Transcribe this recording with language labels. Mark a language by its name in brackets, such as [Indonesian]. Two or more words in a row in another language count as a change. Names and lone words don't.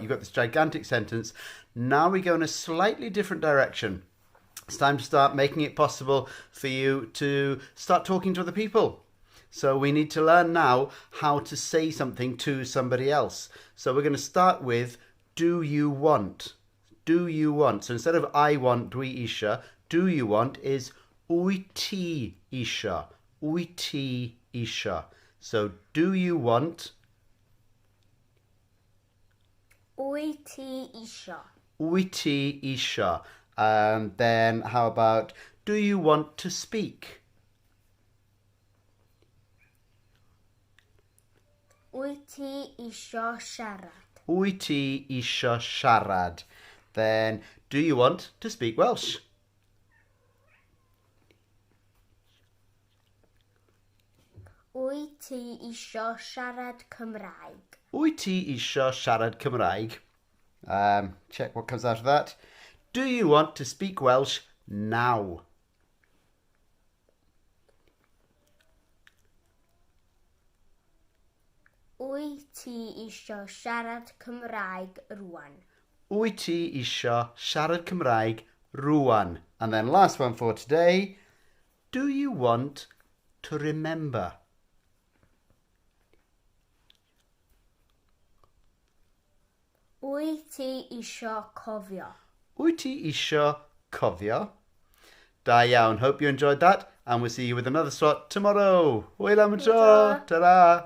[English] You've got this gigantic sentence. Now we go in a slightly different direction. It's time to start making it possible for you to start talking to other people. So we need to learn now how to say something to somebody else. So we're going to start with, do you want? Do you want? So instead of I want, [Welsh] dwi isio, [English] do you want is [Welsh] wyt ti isio. Wyt ti isio. [English] So do you want? [Welsh] Wyt ti isio. Wyt ti isio. [English] And then how about, do you want to speak? [Welsh] Wyt ti isio siarad. Wyt ti isio siarad. [English] Then, do you want to speak Welsh? [Welsh] Wyt ti isio siarad Cymraeg. Wyt ti isio siarad Cymraeg? [English] Check what comes after that. Do you want to speak Welsh now? [Welsh] Wyt ti isio siarad Cymraeg rŵan. Wyt ti isio siarad Cymraeg rŵan? [English] And then last one for today. Do you want to remember? [Welsh] Wyt ti isio cofio. Wyt ti isio cofio? Da iawn. [English] Hope you enjoyed that. And we'll see you with another slot tomorrow. [Welsh] Hwyl am y tro. Ta-ra.